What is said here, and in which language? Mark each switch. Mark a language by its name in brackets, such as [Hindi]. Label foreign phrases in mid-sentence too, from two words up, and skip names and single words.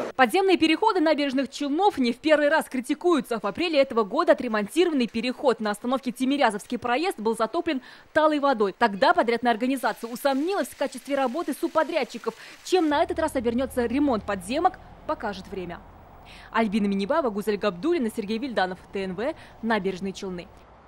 [Russian] Подземные переходы набережных Челнов не в первый раз критикуются. В апреле этого года отремонтированный переход на остановке Тимирязевский проезд был затоплен талой водой. Тогда подрядная организация усомнилась в качестве работы субподрядчиков. Чем на этот раз обернется ремонт подземок, покажет время. Альбина Минибаева, Гузель Габдуллина, Сергей Вильданов, ТНВ, Набережные Челны.